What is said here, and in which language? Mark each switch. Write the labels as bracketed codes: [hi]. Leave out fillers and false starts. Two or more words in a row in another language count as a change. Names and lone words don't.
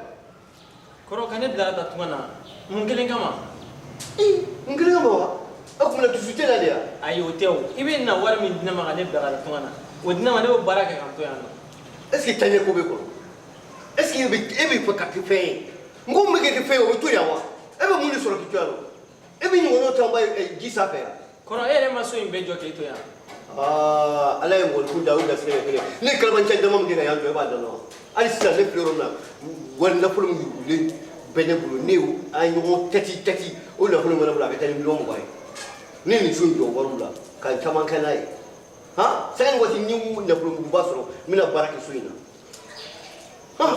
[bm] kɔrɔ ka ne bila ka taa tunga na mun kelen kama. mun kelen kama wa e tun bɛna dusu tɛ la de ya. ayi o tɛ o i bɛ na wari min di ne ma ka ne bila ka taa tunga na o di ne ma ne bɛ baara kɛ ka n to yan nɔ. [fr] est ce que [bm] taɲɛ ko bɛ kɔnɔ [fr] est ce que [bm] e bɛ fɛ ka kɛ fɛn ye n ko mun bɛ kɛ fɛn ye o bɛ to yan wa e bɛ mun de sɔrɔ k'i to yan nɔ e bɛ ɲɔgɔnnaw caman ba ji sanfɛ yan. kɔrɔ e yɛrɛ ma so in bɛɛ jɔ k'e to yan. ala ye mɔgɔnifinw da o garisɛgɛ kelen ne ye kalabancɛ dama min kɛ ka yan jɔ e b'a dɔn wa hali sisan ne filɛ yɔrɔ min na wari nafolo min yurugulen bɛ ne bolo ne an ye ɲɔgɔn tɛti o nafolo min bɛ ne bolo a bɛ taa ni miliyɔn 20 ye ne ye nin so in jɔ wariw la ka caman kɛ n'a ye sɛgɛ ni waati ni nafolo muguba sɔrɔ n bɛna baara kɛ so in na.